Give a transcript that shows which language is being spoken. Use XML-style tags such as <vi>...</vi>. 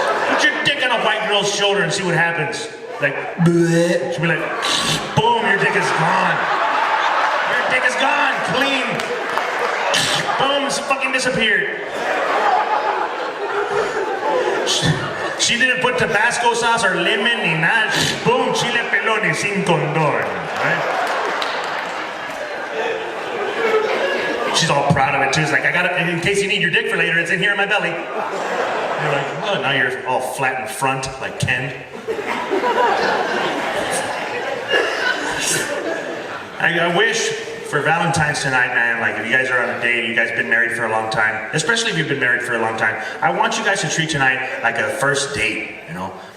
<en>Put your dick on a white girl's shoulder and see what happens. Like, bleh. She'll be like, boom, your dick is gone. Your dick is gone, clean. Boom, it's fucking disappeared. She didn't put Tabasco sauce or lemon ni nada.</en> <es>Boom, chile pelón y sin condón.</es> <en>Right? She's all proud of it too. It's like, I got it, in case you need your dick for later, it's in here in my belly. You're like, oh, now you're all flat in front, like Ken. I wish for Valentine's tonight, man, like if you guys are on a date, you guys been married for a long time, especially if you've been married for a long time, I want you guys to treat tonight like a first date, you know?</en>